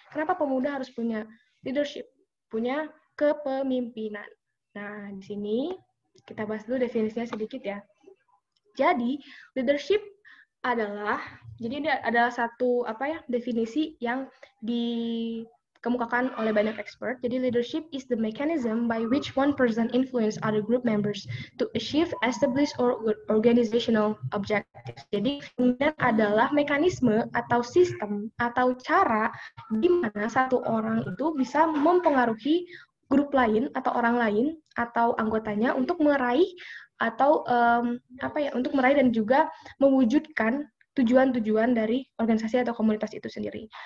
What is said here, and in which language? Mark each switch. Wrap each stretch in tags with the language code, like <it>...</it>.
<id>Kenapa pemuda harus punya leadership? Punya kepemimpinan. Nah, di sini kita bahas dulu definisinya sedikit ya. Jadi, leadership adalah satu definisi yang dikemukakan oleh banyak expert.</id> <en>Jadi, leadership is the mechanism by which one person influence other group members to achieve established or organizational objectives.</en> <id>Jadi, ini adalah mekanisme atau sistem atau cara di mana satu orang itu bisa mempengaruhi grup lain atau orang lain atau anggotanya untuk meraih atau untuk meraih dan juga mewujudkan tujuan-tujuan dari organisasi atau komunitas itu sendiri.</id>